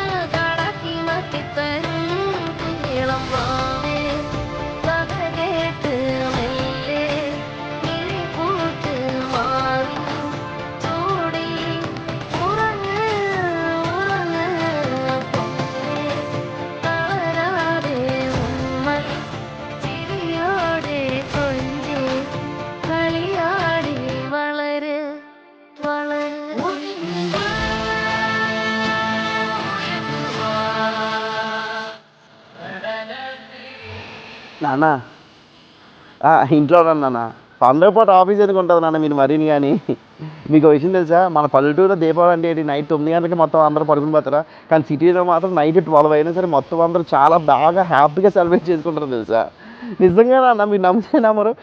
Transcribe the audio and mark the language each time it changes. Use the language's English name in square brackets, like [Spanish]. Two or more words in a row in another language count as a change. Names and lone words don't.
[Malayalam] കാടാക്കി മാറ്റിത്തരും നീളം വാവേ കഥ കേട്ട് മെല്ലെ കിളിപൂട്ട് മാറി ചൂടി ഉറങ്ങ് ഉറങ്ങ് പൊന്നേ തളരാതെ ഉമ്മ ചിരിയോടെ കൊഞ്ചി കളിയാടി വളര് വളര് [Telugu] నాన్న ఇంట్లో ఉన్నాను నాన్న పండుగ పూట ఆఫీస్ ఎందుకు ఉంటుంది నాన్న మీరు మరీని కానీ మీకు ఒక విషయం తెలుసా మన పల్లెటూరులో దీపావళి అంటే ఏంటి నైట్ 9 గంటలకి మొత్తం అందరూ పడుకుని పోతారా కానీ సిటీలో మాత్రం నైట్ 12 అయినా సరే మొత్తం అందరూ చాలా బాగా హ్యాపీగా సెలబ్రేట్ చేసుకుంటారు తెలుసా నిజంగా నాన్న మీరు నమ్మితే నమ్మరు